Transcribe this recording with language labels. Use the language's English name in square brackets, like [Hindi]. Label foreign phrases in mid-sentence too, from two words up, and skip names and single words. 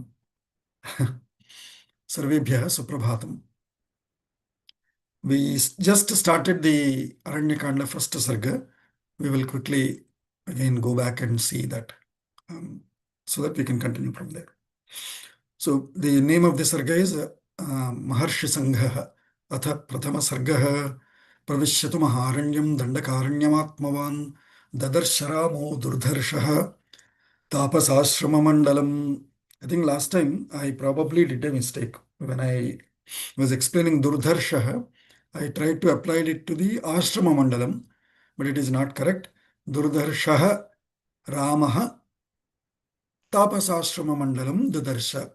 [Sanskrit] Sarvebhyah Suprabhatam. [English] We just started the Aranyakanda first Sarga. We will quickly again go back and see that so that we can continue from there. So the name of the Sarga is [Sanskrit] Maharshi Sangha Atha Prathama Sargaha Pravishyatu Maharanyam Dandakaranyam Dadarshāramo Durdharshaha Tapasashrama Mandalam. [English] I think last time I probably did a mistake. When I was explaining Durdharshaha, I tried to apply it to the [Sanskrit] Ashrama Mandalam, [English] but it is not correct. [Sanskrit] Durdharshaha Ramaha Tapasashrama Mandalam Dudarsha.